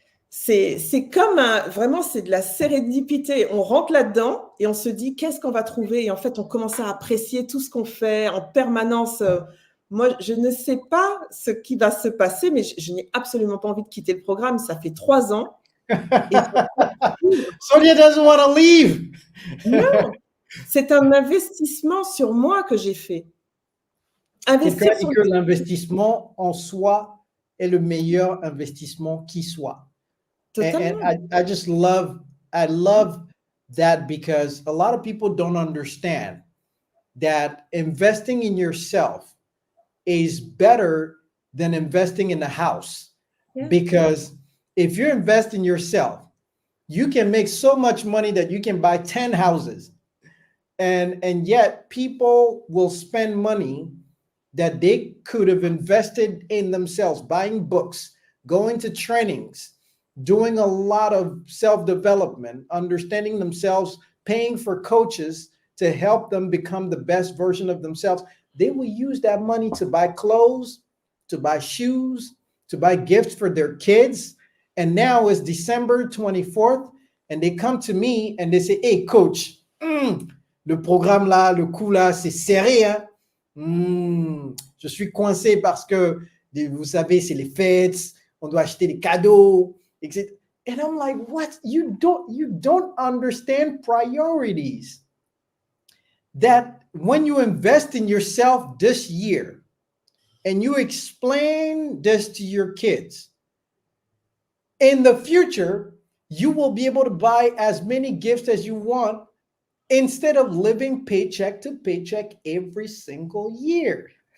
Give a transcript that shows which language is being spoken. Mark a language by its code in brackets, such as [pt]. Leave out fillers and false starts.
[fr] C'est comme vraiment, c'est de la sérendipité. On rentre là-dedans et on se dit qu'est-ce qu'on va trouver. Et en fait, on commence à apprécier tout ce qu'on fait en permanence. Moi, je ne sais pas ce qui va se passer, mais je n'ai absolument pas envie de quitter le programme. Ça fait 3 ans. [en] Sonia doesn't want to leave. [fr] Non, c'est un investissement sur moi que j'ai fait. Quelqu'un dit que l'investissement en soi est le meilleur investissement qui soit. [en] And I just love that because a lot of people don't understand that investing in yourself is better than investing in a house. Yeah. Because if you invest in yourself, you can make so much money that you can buy 10 houses. And yet people will spend money that they could have invested in themselves, buying books, going to trainings, doing a lot of self-development, understanding themselves, paying for coaches to help them become the best version of themselves. They will use that money to buy clothes, to buy shoes, to buy gifts for their kids. And now it's December 24th, and they come to me and they say, hey, coach, [fr] le programme là, le coup là, c'est serré, hein? Je suis coincé parce que, vous savez, c'est les fêtes, on doit acheter des cadeaux, etc. [en] And I'm like, what? You don't understand priorities. That when you invest in yourself this year and you explain this to your kids, in the future, you will be able to buy as many gifts as you want instead of living paycheck to paycheck every single year.